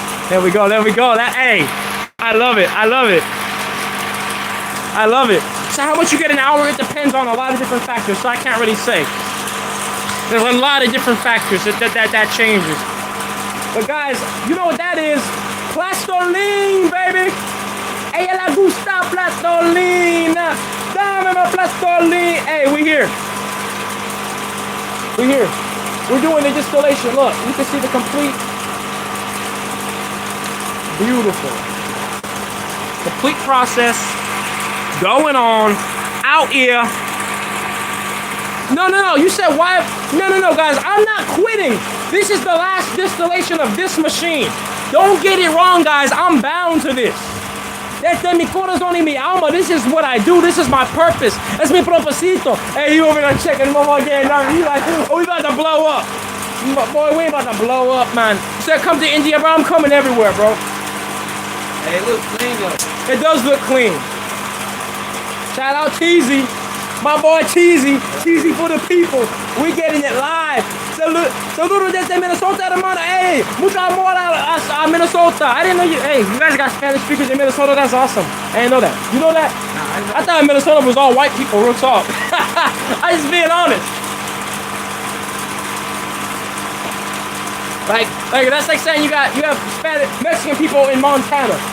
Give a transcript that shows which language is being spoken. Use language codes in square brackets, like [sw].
[en] There we go, there we go. Hey, I love it, I love it. I love it. So how much you get an hour, it depends on a lot of different factors, so I can't really say. There's a lot of different factors that changes. But guys, you know what that is? Plastoline, baby! [es] Ella le gusta plastolina! Dame la plastoline! [en] Hey, we here. We're here. We're doing the distillation. Look, you can see the complete. Beautiful. Complete process going on out here. No. You said why? No, guys. I'm not quitting. This is the last distillation of this machine. Don't get it wrong, guys. I'm bound to this. [es] Desde mi corazón y mi alma. [en] This is what I do. This is my purpose. That's [es] mi propósito. [en] Hey, you over there checking him over again. You like, oh, we about to blow up. Boy, we ain't about to blow up, man. You said come to India, bro. I'm coming everywhere, bro. Hey, it looks clean though. It does look clean. Shout out Teasy. My boy Teasy. Teasy for the people. We getting it live. [es] Saludos desde Minnesota, hermano. [en] Hey, [es] mucho amor a Minnesota. [en] I didn't know you. Hey, you guys got Spanish speakers in Minnesota. That's awesome. I didn't know that. You know that? Nah, I thought Minnesota was all white people. Real talk. I just being honest. Like that's like saying you have Spanish Mexican people in Montana.